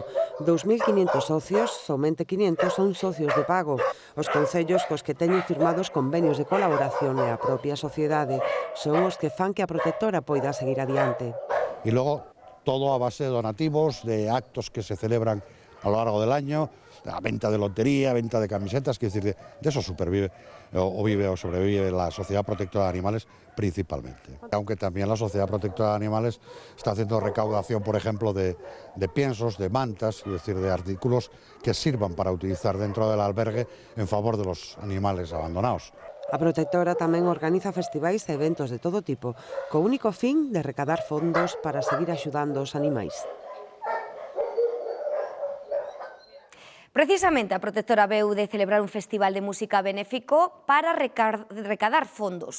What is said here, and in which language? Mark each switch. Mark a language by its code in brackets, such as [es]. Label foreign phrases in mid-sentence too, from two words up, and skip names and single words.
[gl] 2.500 socios, somente 500 son socios de pago. Os concellos cos que teñen firmados convenios de colaboración e a propia sociedade son os que fan que a protectora poida seguir adiante. E logo, [es] todo a base de donativos, de actos que se celebran a lo largo del año, a venta de lotería, venta de camisetas, que decir, de eso supervive o vive o sobrevive la Sociedad Protectora de Animales principalmente. Aunque también la Sociedad Protectora de Animales está haciendo recaudación, por ejemplo, de piensos, de mantas, es decir, de artículos que sirvan para utilizar dentro del albergue en favor de los animales abandonados. [gl] A protectora tamén organiza festivais e eventos de todo tipo, co único fin de recadar fondos para seguir axudando os animais. Precisamente a protectora veu de celebrar un festival de música benéfico para recadar fondos.